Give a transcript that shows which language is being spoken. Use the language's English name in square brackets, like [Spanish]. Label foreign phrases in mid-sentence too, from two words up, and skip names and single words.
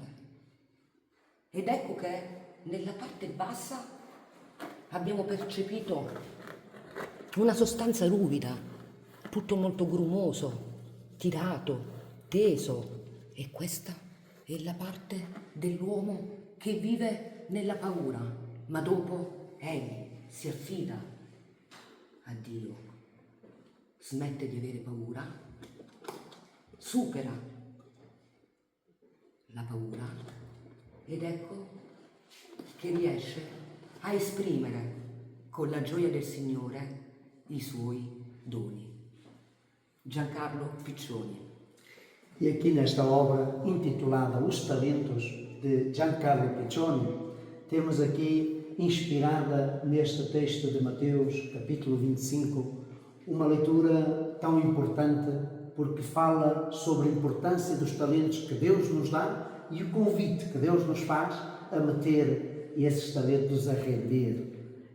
[Italian] Ed ecco che nella parte bassa abbiamo percepito una sostanza ruvida, tutto molto grumoso, tirato, teso, e questa è la parte dell'uomo che vive nella paura, ma dopo egli si affida a Dio, smette di avere paura, supera la paura ed ecco che riesce a esprimere con la gioia del Signore i suoi doni. [Portuguese] Giancarlo Piccioni. E aqui nesta obra intitulada Os Talentos, de Giancarlo Piccioni, temos aqui, inspirada neste texto de Mateus, capítulo 25, uma leitura tão importante porque fala sobre a importância dos talentos que Deus nos dá e o convite que Deus nos faz a meter esses talentos a render.